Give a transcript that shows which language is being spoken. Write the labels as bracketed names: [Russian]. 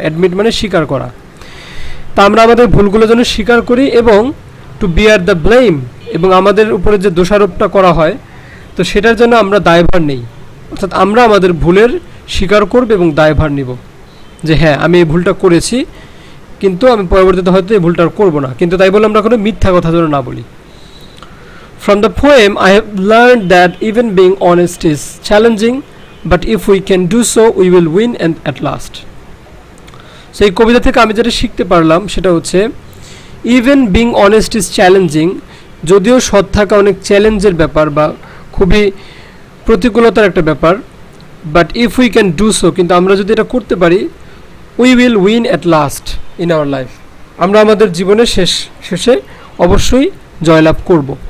[Bangla] Admit মানে স্বীকার করা। তা আমরা আমাদের ভুলগুলো যেন স্বীকার করি, এবং [English] to bear the blame, [Bangla] এবং আমাদের উপরে যে দোষারোপটা করা হয়, তো সেটার জন্য আমরা দায়ভার নেই, অর্থাৎ আমরা আমাদের ভুলের স্বীকার করব এবং দায়ভার নিব যে হ্যাঁ আমি এই ভুলটা করেছি, কিন্তু আমি পরবর্তীতে হয়তো এই ভুলটা করব না, কিন্তু তাই বলে আমরা কোনো মিথ্যা কথা যেন না বলি। [English] From the poem, I have learned that even being honest is challenging, but if we can do so, we will win and at last. [Bangla] So এই কবিতা থেকে আমি যেটা শিখতে পারলাম সেটা হচ্ছে, [English] even being honest is challenging, [Bangla] যদিও সৎ থাকা অনেক চ্যালেঞ্জের ব্যাপার বা খুবই প্রতিকূলতার একটা ব্যাপার, [English] but if we can do so, [Bangla] কিন্তু আমরা যদি এটা করতে পারি, [English] we will win at last in our life, [Bangla] আমরা আমাদের জীবনের শেষে অবশ্যই জয়লাভ করব।